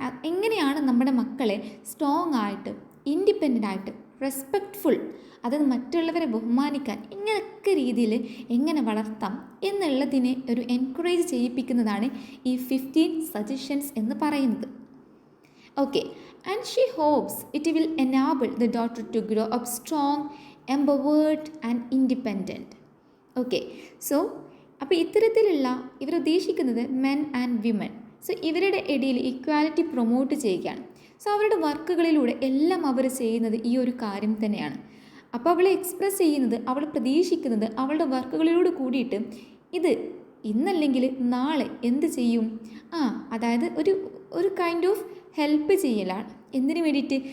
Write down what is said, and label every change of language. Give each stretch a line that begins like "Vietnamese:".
Malayalam: എങ്ങനെയാണ് നമ്മുടെ മക്കളെ സ്ട്രോങ് ആയിട്ട്, ഇൻഡിപെൻഡൻ്റ് ആയിട്ട്, റെസ്പെക്റ്റ്ഫുൾ, അതായത് മറ്റുള്ളവരെ ബഹുമാനിക്കാൻ ഇങ്ങനെയൊക്കെ രീതിയിൽ എങ്ങനെ വളർത്താം എന്നുള്ളതിനെ ഒരു എൻകറേജ് ചെയ്യിപ്പിക്കുന്നതാണ് ഈ 15 സജഷൻസ് എന്ന് പറയുന്നത്.
English: Okay, and she hopes it will enable the daughter to grow up strong, empowered and independent. Okay, so
Malayalam: അപ്പോൾ ഇത്തരത്തിലുള്ള ഇവരുദ്ദേശിക്കുന്നത്
English: Men and women.
Malayalam: സോ ഇവരുടെ ഇടയിൽ ഇക്വാലിറ്റി പ്രൊമോട്ട് ചെയ്യുകയാണ്. സോ അവരുടെ വർക്കുകളിലൂടെ എല്ലാം അവർ ചെയ്യുന്നത് ഈ ഒരു കാര്യം തന്നെയാണ്. അപ്പോൾ അവളെ എക്സ്പ്രസ് ചെയ്യുന്നത്, അവൾ പ്രതീക്ഷിക്കുന്നത് അവളുടെ വർക്കുകളിലൂടെ കൂടിയിട്ട് ഇത് ഇന്നല്ലെങ്കിൽ നാളെ എന്ത് ചെയ്യും, അതായത് ഒരു കൈൻഡ് ഓഫ് ഹെൽപ്പ് ചെയ്യലാണ്. എന്തിനു വേണ്ടിയിട്ട്?